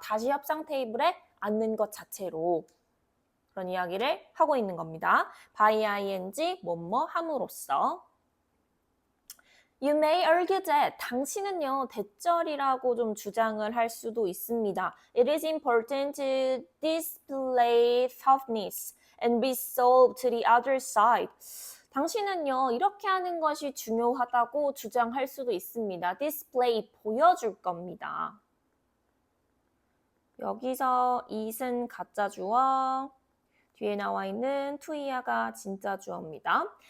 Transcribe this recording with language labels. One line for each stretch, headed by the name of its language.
Korean: 다시 협상 테이블에 앉는 것 자체로 그런 이야기를 하고 있는 겁니다. by ing 뭐뭐 함으로써
English: You may argue that
Korean: 당신은요 대절이라고 좀 주장을 할 수도 있습니다.
English: It is important to display toughness and resolve to the other side.
Korean: 당신은요 이렇게 하는 것이 중요하다고 주장할 수도 있습니다. display 보여줄 겁니다. 여기서 it은 가짜 주어, 뒤에 나와 있는 to이야가 진짜 주어입니다.